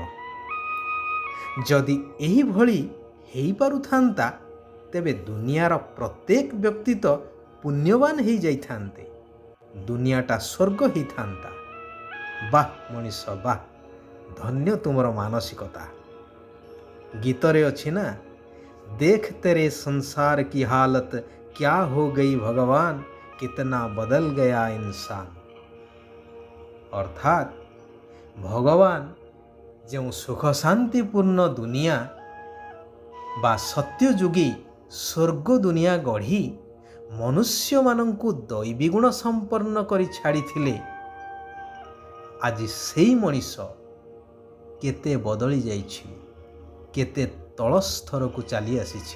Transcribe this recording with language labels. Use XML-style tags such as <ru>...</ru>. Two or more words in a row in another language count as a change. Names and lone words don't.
<or>ଯଦି ଏହିଭଳି ହେଇପାରୁଥାନ୍ତା, ତେବେ ଦୁନିଆର ପ୍ରତ୍ୟେକ ବ୍ୟକ୍ତି ତ ପୁଣ୍ୟବାନ ହେଇଯାଇଥାନ୍ତେ, ଦୁନିଆଟା ସ୍ୱର୍ଗ ହେଇଥାନ୍ତା। ବାଃ ମଣିଷ ବାଃ, ଧନ୍ୟ ତୁମର ମାନସିକତା। ଗୀତରେ ଅଛି ନା,</or> <hi>देख तेरे संसार की हालत क्या हो गई भगवान, कितना बदल गया इंसान।</hi> <or>ଅର୍ଥାତ୍ ଭଗବାନ ଯେଉଁ ସୁଖ ଶାନ୍ତିପୂର୍ଣ୍ଣ ଦୁନିଆ ବା ସତ୍ୟଯୁଗୀ ସ୍ୱର୍ଗ ଦୁନିଆ ଗଢ଼ି ମନୁଷ୍ୟମାନଙ୍କୁ ଦୈବୀଗୁଣ ସମ୍ପନ୍ନ କରି ଛାଡ଼ିଥିଲେ, ଆଜି ସେଇ ମଣିଷ କେତେ ବଦଳି ଯାଇଛି, କେତେ ତଳସ୍ତରକୁ ଚାଲି ଆସିଛି।</or>